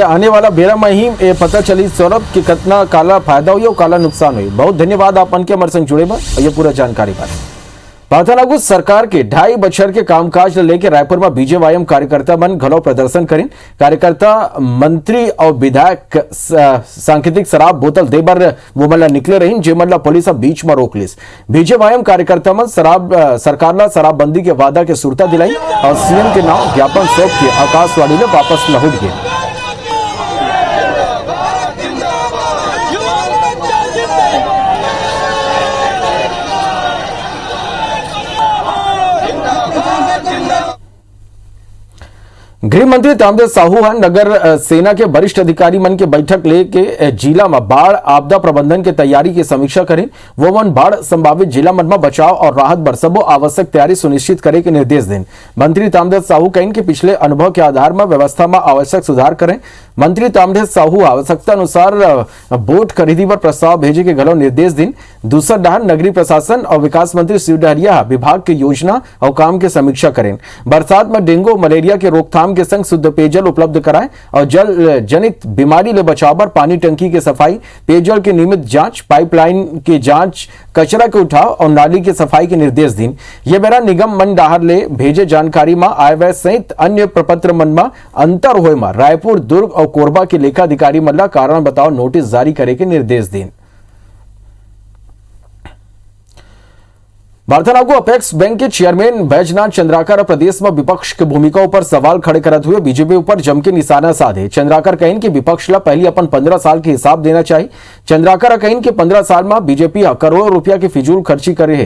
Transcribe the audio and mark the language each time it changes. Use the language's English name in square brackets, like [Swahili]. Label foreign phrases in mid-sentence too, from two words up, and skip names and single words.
[Chhattisgarhi] ये आने वाला बेरा में ही पता चली सौरभ कि कितना काला फायदा हुई और काला नुकसान हुई। बहुत धन्यवाद आप के हमारे संग जुड़े में ये पूरा जानकारी बात लागू सरकार के 2.5 बछर के कामकाज लेकर रायपुर में बीजेवाईएम कार्यकर्ता मन घलो प्रदर्शन करें। कार्यकर्ता मंत्री और विधायक सांकेतिक शराब बोतल देबर वो मन निकले रही जे मन पुलिस बीच में रोक लिस। बीजेवाईएम कार्यकर्ता मन सरकार ला शराबबंदी के वादा के सुरता दिलाई और सीएम के नाम ज्ञापन सौंप के आकाशवाणी में वापस लौट गए। गृह मंत्री तामदेव साहू नगर सेना के वरिष्ठ अधिकारी मन के बैठक लेके जिला में बाढ़ आपदा प्रबंधन के तैयारी की समीक्षा करें। वो मन बाढ़ संभावित जिला मन में बचाव और राहत बर सबो आवश्यक तैयारी सुनिश्चित करे के निर्देश दें। मंत्री तामदेव साहू कहीं के पिछले अनुभव के आधार में व्यवस्था में आवश्यक सुधार करें। मंत्री तामदेव साहू आवश्यकता अनुसार बोट खरीदी पर प्रस्ताव भेजे के घलो निर्देश दें। दूसरा डहर नगरीय प्रशासन और विकास मंत्री शिव डहरिया विभाग की योजना और काम की समीक्षा करें। बरसात में डेंगू मलेरिया के रोकथाम के संग शुद्ध पेयजल उपलब्ध कराएं और जल जनित बीमारी ले बचाव पर पानी टंकी की सफाई, पेयजल की नियमित जांच, पाइपलाइन की जांच, कचरा के उठाव और नाली की सफाई के निर्देश दिन। ये बेरा निगम मन डाहर ले भेजे जानकारी में आय व्यय सहित अन्य प्रपत्र मन में अंतर होए में रायपुर, दुर्ग और कोरबा के लेखाधिकारी मन ला कारण बताओ नोटिस जारी करे के निर्देश दिन। वार्तालाप को अपेक्स बैंक के चेयरमैन बैजनाथ चंद्राकर प्रदेश में विपक्ष की भूमिका पर सवाल खड़े करते हुए बीजेपी ऊपर जम के निशाना साधे। चंद्राकर कहें कि विपक्ष ला पहले अपन 15 साल के हिसाब देना चाहिए। चंद्राकर कहें कि 15 साल में बीजेपी करोड़ों रुपया की फिजूल खर्ची करे है।